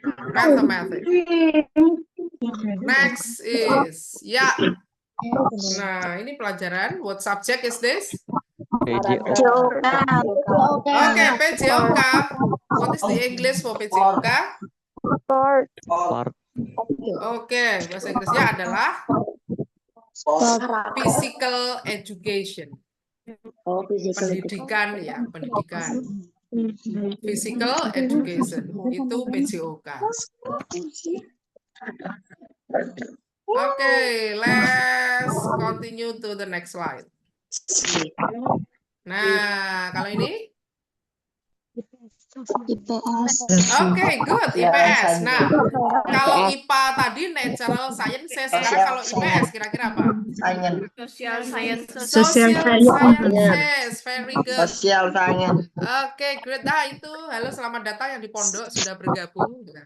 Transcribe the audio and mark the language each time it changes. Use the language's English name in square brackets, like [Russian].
[English] Mathematics. Next is ya. [Indonesian] Nah, ini pelajaran. [English] What subject is this? [Indonesian] PJOK. [English] Okay, PJOK. What is the English for PJOK? Part. [Indonesian] Oke, bahasa Inggrisnya adalah physical education. Pendidikan ya, pendidikan. Physical education itu PJOK. [English] Oke, let's continue to the next slide. [Indonesian] Nah, kalau ini? Oke, [English] good, [Indonesian] IPS. Nah, kalau IPA tadi natural sciences, sekarang kalau IPS kira-kira apa? [English] Social sciences. Social sciences, very good. Sosial science. Oke, great. [Indonesian] Nah, itu halo, selamat datang yang di pondok sudah bergabung.